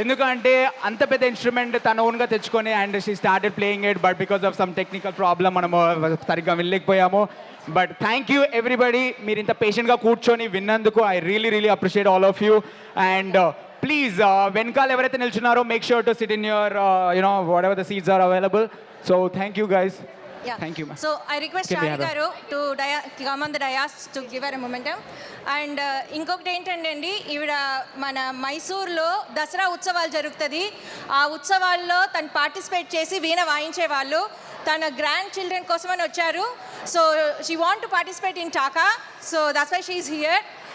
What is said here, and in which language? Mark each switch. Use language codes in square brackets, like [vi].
[te] ఎందుకంటే అంత పెద్ద ఇన్స్ట్రుమెంట్ తన ఓన్గా తెచ్చుకొని [en] and she started playing it, but because of some technical problem [te] మనము సరిగ్గా వెళ్ళలేకపోయాము. [en] but thank you everybody, [te] మీరు ఇంత పేషెంట్గా కూర్చొని విన్నందుకు [en] I really appreciate all of you. And please [te] వెనకాల ఎవరైతే నిల్చున్నారో [en] Make sure to sit in your you know whatever the seats are available. So thank you guys. Thank you, ma'am. So I request Can we Shari have a- garu to come on the dais to give her a momentum. [te] And ఇంకొకటి ఏంటంటే అండి, ఈవిడ మన మైసూర్లో దసరా ఉత్సవాలు జరుగుతుంది. ఆ ఉత్సవాల్లో తను పార్టిసిపేట్ చేసి వీణ వాయించే వాళ్ళు తన గ్రాండ్ చిల్డ్రన్ కోసమని వచ్చారు. [en] So she want to participate in talk, so that's why she is here.